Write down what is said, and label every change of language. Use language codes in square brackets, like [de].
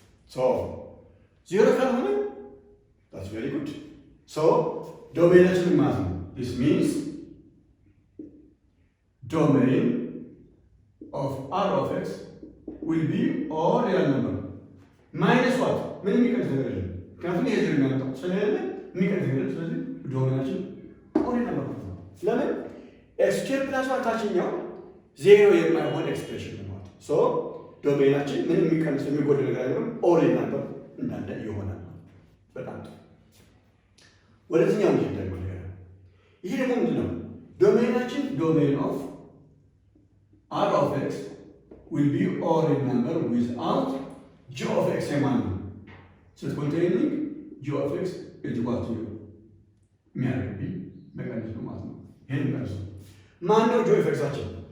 [en] So 0 [am] ካልሆነ [en] that's very good. [am] So ዶሜናችን ማለት ነው. [en] This means domain of R of x will be all real number minus what? [am] ምን የሚቀንስ ነገር የለም። ምክንያቱም ይሄ ዜሮ የሚያመጣው ስለሌለ የሚቀንስ ነገር ስለዚህ ዶሜናችን [en] all real number [am] ነው። ለምን x squared plus 1 ታችኛው ዜሮ የማይሆን ኤክስፕሬሽን ነው ማለት ነው። ሶ ዶሜናችን ምን የሚቀንስ የሚጎድል ነገር አይኖርም። all real number እንዳለ ይሆናል። በጣም ጥሩ። ወደዚህኛው እንሂድ ደግሞ ነገር ይሄ ደግሞ ምንድን ነው? [en] ዶሜናችን domain of R of x will be all real number without g of x [am] የማን ነው? [en] Set containing g of x is equal to [am] የሚያደርግብኝ መቀነስ ነው ማለት ነው። ይሄን መቀነስ ነው። ማን ነው g of x አችን?